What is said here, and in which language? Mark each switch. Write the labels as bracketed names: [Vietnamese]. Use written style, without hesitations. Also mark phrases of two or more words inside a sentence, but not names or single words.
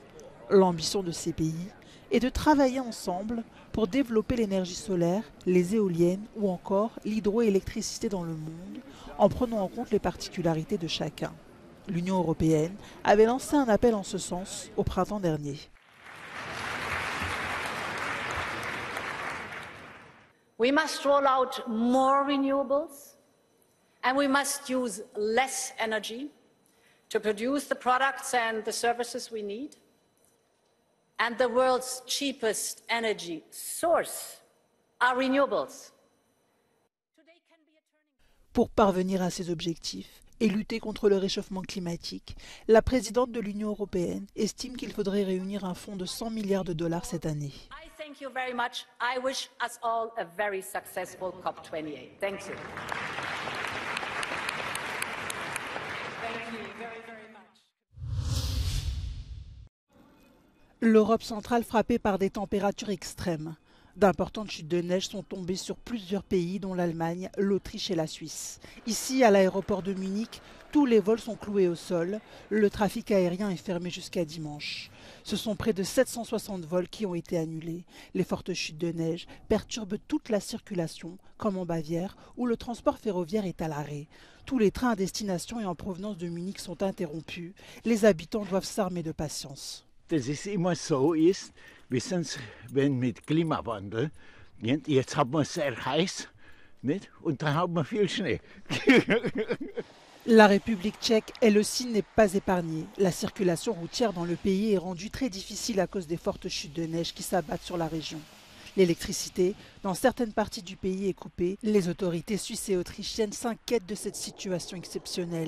[French] L'ambition de ces pays est de travailler ensemble pour développer l'énergie solaire, les éoliennes ou encore l'hydroélectricité dans le monde, en prenant en compte les particularités de chacun. L'Union européenne avait lancé un appel en ce sens au printemps dernier. [English] We must roll out more renewables, and we must use less energy to produce the products and the services we need. And the world's cheapest energy source are renewables. Pour parvenir à ces objectifs et lutter contre le réchauffement climatique, la présidente de l'Union européenne estime qu'il faudrait réunir un fonds de 100 milliards de dollars cette année. Thank you very much. I wish us all a very successful COP28. Thank you. Thank you very, very much. [French] L'Europe centrale frappée par des températures extrêmes. D'importantes chutes de neige sont tombées sur plusieurs pays, dont l'Allemagne, l'Autriche et la Suisse. Ici, à l'aéroport de Munich, tous les vols sont cloués au sol. Le trafic aérien est fermé jusqu'à dimanche. Ce sont près de 760 vols qui ont été annulés. Les fortes chutes de neige perturbent toute la circulation, comme en Bavière, où le transport ferroviaire est à l'arrêt. Tous les trains à destination et en provenance de Munich sont interrompus. Les habitants doivent s'armer de patience. [German] Dass es immer so ist, wissen Sie, wenn mit Klimawandel, nicht? Jetzt hat man es sehr heiß, nicht? Und dann hat man viel Schnee. [French] La République tchèque, elle aussi, n'est pas épargnée. La circulation routière dans le pays est rendue très difficile à cause des fortes chutes de neige qui s'abattent sur la région. L'électricité, dans certaines parties du pays, est coupée. Les autorités suisses et autrichiennes s'inquiètent de cette situation exceptionnelle.